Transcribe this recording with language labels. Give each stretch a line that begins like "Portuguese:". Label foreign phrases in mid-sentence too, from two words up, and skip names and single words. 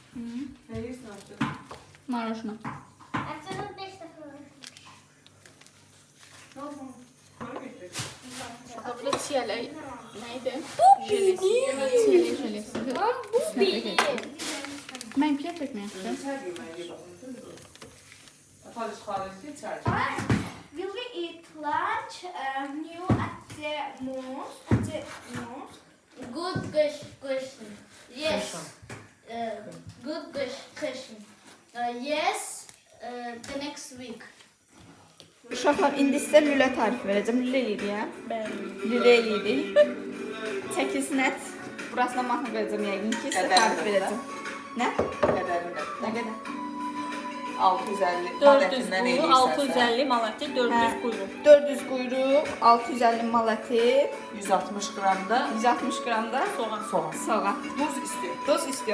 Azerbaijani: Marajına.
Turkish: Haftada 5 defa.
Azerbaijani: Uşaqlar, burada çiyələ neydi? Bu Jelesi. Çiyələ jelesi.
Turkish: Bu benim.
Azerbaijani: Mən piyə çəkməyəm.
English: Will we eat lunch new at the mosque? Good question. Yes. Good question. Yes. The next week.
Azerbaijani: Uşaqlar, indi sizə lülə tarif verəcəm. Lülə eləyirik, Lülə eləyirik. Çəkilsin ət. Burasına mahnı verəcəm yəqin ki, sizə tarif verəcəm. Nə? Nə qədər? 650 400 quyruq, 650 manatı, 400 quyruq. 400 quyruq, 650 mal əti, 160 qramda 160 qram da Soğan. soğan. soğan.
Turkish: Duz istiyor. Doz istiyor.